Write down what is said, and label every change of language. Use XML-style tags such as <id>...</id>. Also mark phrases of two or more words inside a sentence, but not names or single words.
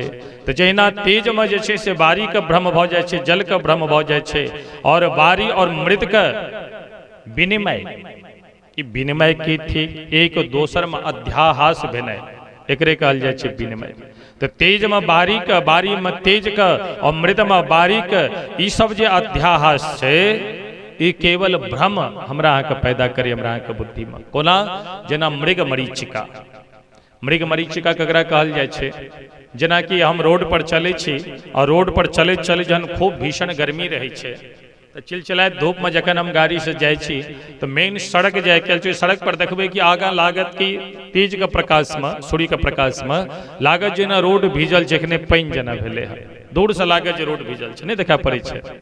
<mai>तो जहिना तेज में जे से बारी के भ्रम भ जाए छे, जल के भ्रम भ जाए छे, और बारी और मृत के विनिमय, ई विनिमय की ठीक एक दोसर में अध्याहास भेनाइ, एकरे कहल जाए छे विनिमय। तो तेज में बारी के, बारी में तेज के, और मृत में बारी के, ई सब जे अध्याहास छे, ई केवल भ्रम हमरा अहाँ के पैदा करे हमरा अहाँ के बुद्धि में। कोना जेना मृग मरीचिका, मृग मरीचिका ककरा कहल जाए छे, जेना कि हम रोड पर चले छी और रोड पर चले चले जहन खूब भीषण गर्मी रहे छे, तो चिलचिलाइत धूप में जखन हम गाड़ी से जाए छी तो मेन सड़क जाए के सड़क पर देखबे कि आगा लागत कि तेज के प्रकाश में, सूर्य के प्रकाश में लागत जेना रोड भीजल, जखने पानि जेना भेले है, दूर से लागत जे रोड भीजल छे, नहीं देखा पड़े छे।</mai>